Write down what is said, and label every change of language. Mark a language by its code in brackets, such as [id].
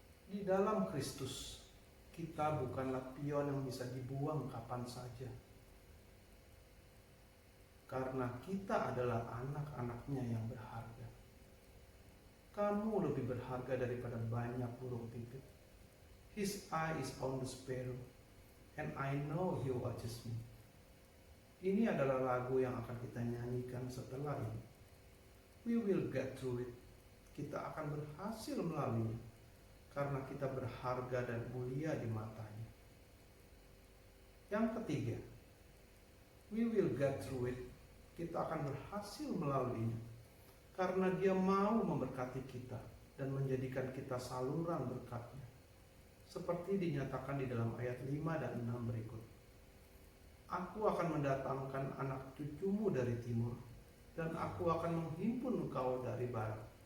[id] Di dalam Kristus, kita bukanlah pion yang bisa dibuang kapan saja. Karena kita adalah anak-anaknya yang berharga. Kamu lebih berharga daripada banyak burung pipit. [en] His eye is on the sparrow, and I know He watches me. [id] Ini adalah lagu yang akan kita nyanyikan setelah ini. [en] We will get through it. [id] Kita akan berhasil melaluinya, karena kita berharga dan mulia di matanya. Yang ketiga, [en] we will get through it. [id] Kita akan berhasil melaluinya, karena Dia mau memberkati kita dan menjadikan kita saluran berkat-Nya, seperti dinyatakan di dalam ayat 5 dan 6 berikut. Aku akan mendatangkan anak cucumu dari timur, dan aku akan menghimpun engkau dari barat.